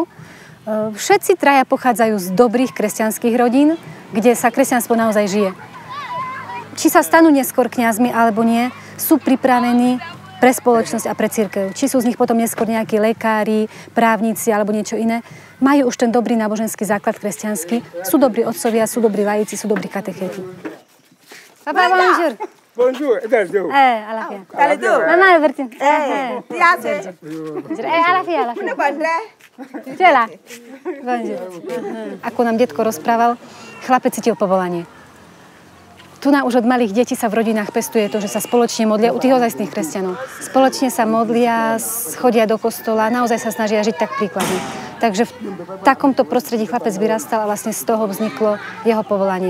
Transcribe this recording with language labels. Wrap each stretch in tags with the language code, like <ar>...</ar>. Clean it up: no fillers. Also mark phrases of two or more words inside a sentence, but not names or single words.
<sk>Všetci 3 pochádzajú z dobrých kresťanských rodín, kde sa kresťanstvo naozaj žije. Či sa stanú neskôr kňazmi alebo nie, sú pripravení pre spoločnosť a pre cirkev. Či sú z nich potom neskôr nejakí lekári, právnici alebo niečo iné. Majú už ten dobrý náboženský základ kresťanský. Sú dobrí otcovia, sú dobrí lajíci, sú dobrí katechéti.</sk> <fr>Papa, bonjour. Bonjour, à la fin. Maman, Albertine. À la fin. Tu es là. Bonjour.</fr> <sk>Ako nám detko rozprával, chlapec cítil povolanie. Tu už od malých detí sa v rodinách pestuje to, že sa spoločne modlia, u tých ozajstných kresťanov. Spoločne sa modlia, chodia do kostola, naozaj sa snažia žiť tak príkladne. Takže v takomto prostredí chlapec vyrastal a vlastne z toho vzniklo jeho povolanie.</sk>